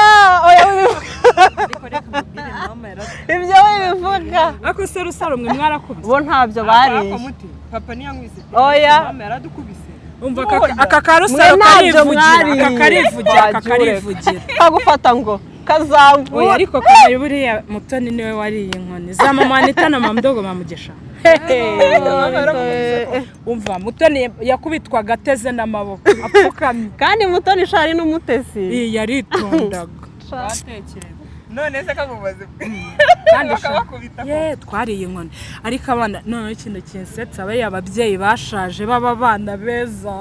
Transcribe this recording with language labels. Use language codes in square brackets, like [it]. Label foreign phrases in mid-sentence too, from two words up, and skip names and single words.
[rw] ibyo wibivuga ako se rusaro mwe mwarakubise bo ntabyo bariye papa niyangwise mama yaradukubise umva aka karusaro karivugira kagufata ngo kazangura ariko kare buriya Mutoni niwe wariye inkoni za mama Anita na mama Mdogo bamugesha umva Mutoni yakubitwaga ateze n'amaboko apfukamye kandi Mutoni shari n'umutesi yaritondaga batekereza none se kamubaze kandi twariye inkoni ariko abana none ikintu kinsetsa abaye ababyeyi bashaje baba bana beza